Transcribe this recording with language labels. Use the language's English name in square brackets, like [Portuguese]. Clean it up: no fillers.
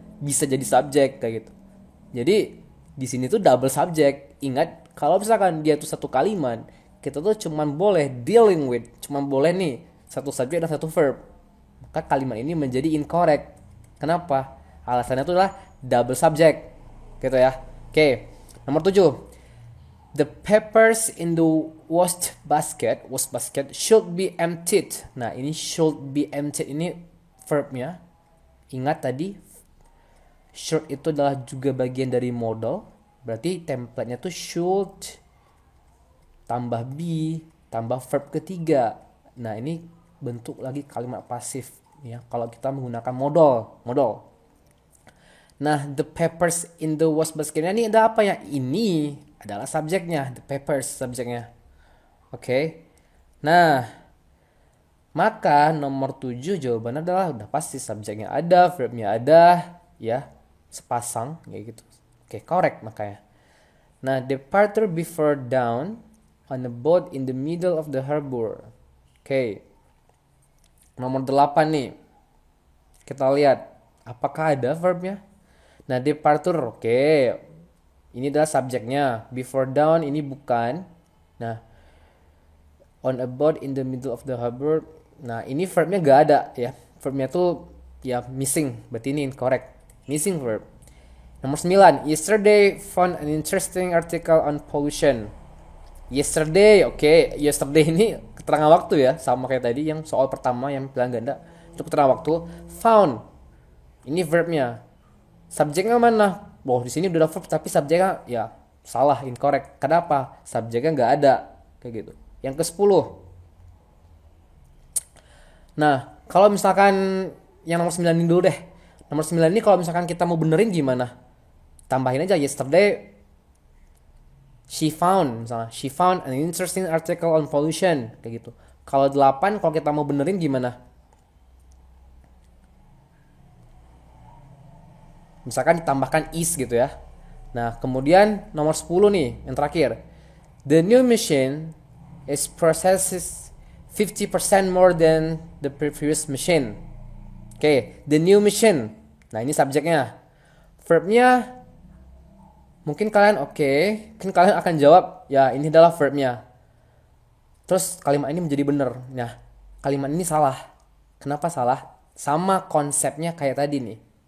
[Indonesian] Bisa jadi subjek kayak gitu. Jadi di sini tuh double subject. Ingat kalau misalkan dia tuh satu kalimat, kita tuh cuman boleh [English] dealing with, [Indonesian] cuman boleh nih satu subjek dan satu verb. maka kalimat ini menjadi incorrect. Kenapa? Alasannya itu adalah double subject. Gitu ya. Oke. Nomor 7. [English] The papers in the waste basket should be emptied. [Indonesian] Nah, ini [English] should be emptied [Indonesian] ini verbnya. Ingat tadi should itu adalah juga bagian dari modal. Berarti template-nya tuh should tambah be tambah verb ketiga. Nah, ini bentuk lagi kalimat pasif ya kalau kita menggunakan modal. Nah, [English] the papers in the waste basket [Indonesian] ini ada apa ya? Ini adalah subjeknya, the papers subjeknya. Oke. Nah, maka nomor 7 jawabannya adalah udah pasti subjeknya ada, verbnya ada, ya, sepasang kayak gitu. Oke, correct makanya. [English] Nah, departure before dawn on a boat in the middle of the harbor. [Indonesian] Oke. Nomor 8 nih. Kita lihat apakah ada verbnya. Nah, departure, oke. Ini adalah subjeknya. [English] Before dawn [Indonesian] ini bukan. [English] Nah, on a boat in the middle of the harbor. [Indonesian] Nah, ini verbnya gak ada ya. Verbnya tuh ya missing. Berarti ini incorrect. Missing verb. Nomor 9. [English] Yesterday found an interesting article on pollution. Yesterday, oke. [Indonesian] Yesterday ini keterangan waktu ya. Sama kayak tadi yang soal pertama yang pilihan ganda. Itu keterangan waktu. Found. Ini verbnya. Subjeknya mana? Wow, di sini udah ada verb tapi subjeknya ya salah, incorrect. Kenapa? Subjeknya nggak ada. Kayak gitu. Yang ke-10. Nah, kalau misalkan yang nomor 9 ini dulu deh. Nomor 9 ini kalau misalkan kita mau benerin gimana? Tambahin aja [English] yesterday she found an interesting article on pollution [Indonesian] kayak gitu. Kalau 8 kalau kita mau benerin gimana? Misalkan ditambahkan is gitu ya. Nah, kemudian nomor 10 nih, yang terakhir. [English] The new machine is processes 50% more than the previous machine. [Indonesian] Oke, [English] the new machine. [Indonesian] Nah, ini subjeknya. Verbnya mungkin kalian mungkin kalian akan jawab, ya ini adalah verbnya. Terus kalimat ini menjadi benar. Nah, kalimat ini salah. Kenapa salah? Sama konsepnya kayak tadi nih.